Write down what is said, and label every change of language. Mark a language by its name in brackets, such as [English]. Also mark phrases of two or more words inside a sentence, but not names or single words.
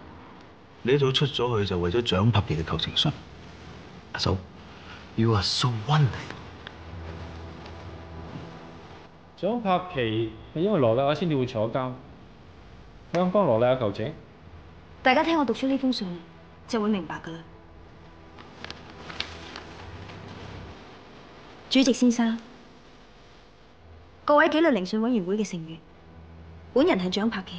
[Cantonese] 你一早出咗去就為咗蔣柏奇嘅求情信。 [English] 阿嫂 ，You are so wonderful。 [Cantonese] 蔣柏奇係因為羅力亞先至會坐監，佢想幫羅力亞求情。大家聽我讀出呢封信就會明白㗎啦。主席先生，各位紀律聆訊委員會嘅成員，本人係蔣柏奇。